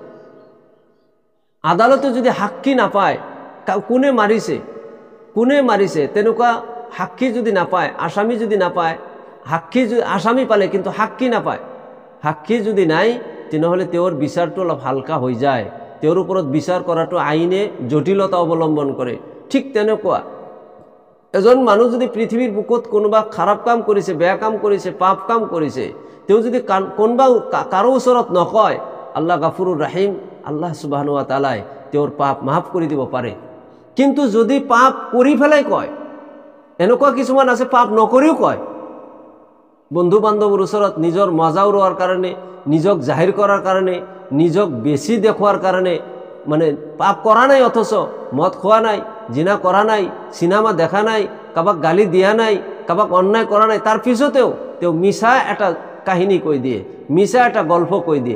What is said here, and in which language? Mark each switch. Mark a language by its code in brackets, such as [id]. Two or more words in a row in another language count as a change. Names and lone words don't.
[as] আদালতে যদি সাক্ষী নাপায়, কোনে মাৰিছে তেনেকুৱা সাক্ষী যদি নাপায়, আসামী যদি নাপায়, আসামী পালে কিন্তু সাক্ষী নাপায়, সাক্ষী যদি নাই, তেনেহ'লে তেওঁৰ বিচাৰটো অলপ হালকা হৈ যায়। তেওঁৰ ওপৰত বিচাৰ কৰাটো আইনে জটিলতা অৱলম্বন কৰে। ঠিক তেনেকুৱা এজন মানুহ যদি পৃথিৱীৰ বুকুত কোনোবা খাৰাপ কাম কৰিছে, বেয়া কাম কৰিছে, পাপ কাম কৰিছে, তেওঁ যদি কোনোবা কাৰো ওচৰত নকয়, [ar] الله غفور رحيم, [as] আল্লাহ সুবহানাহু ওয়া তাআলাই তেওঁৰ পাপ মাফ কৰি দিব পাৰে। কিন্তু যদি পাপ কৰি পেলাই কয়, এনেকুৱা কিছুমান আছে পাপ নকৰিও কয়, বন্ধু বান্ধৱৰ ওচৰত নিজৰ মজা উৰোৱাৰ কাৰণে, নিজক জাহিৰ কৰাৰ কাৰণে, নিজক বেছি দেখুৱাৰ কাৰণে, মানে পাপ কৰা নাই অথচ মদ খোৱা নাই, জিনা কৰা নাই, চিনেমা দেখা নাই, কাৰোবাক গালি দিয়া নাই, কাৰোবাক অন্যায় কৰা নাই, তাৰ পিছতেও তেওঁ মিছা এটা কাহিনী কৈ দিয়ে, মিছা এটা গল্প কৈ দিয়ে।